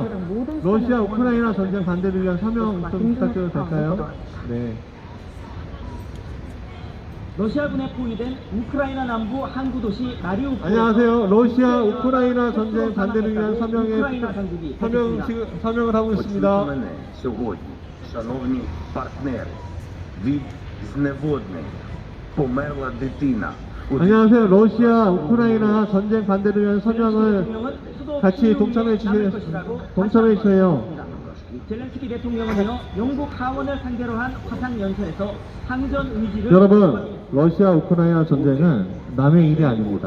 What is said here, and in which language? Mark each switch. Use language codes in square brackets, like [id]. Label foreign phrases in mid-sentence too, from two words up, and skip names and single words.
[ko] 러시아 우크라이나 전쟁 반대를 위한 서명 좀 부탁드려도 될까요? 네. 러시아군에 포위된 우크라이나 남부 항구 도시 마리우폴. 안녕하세요. 러시아 우크라이나 전쟁 반대를 위한 우크라이나 당국이 서명을 하고 있습니다. [uk] Очікуване сьогодні, шановні партнери, від зневоднення померла дитина. [ko] 안녕하세요. 러시아 우크라이나 전쟁 반대를 위한 서명을 같이 동참해 주세요. 젤렌스키 대통령은요, 영국 하원을 상대로 한 화상 연설에서 항전 의지를 여러분, 러시아 우크라이나 전쟁은 남의 일이 아닙니다.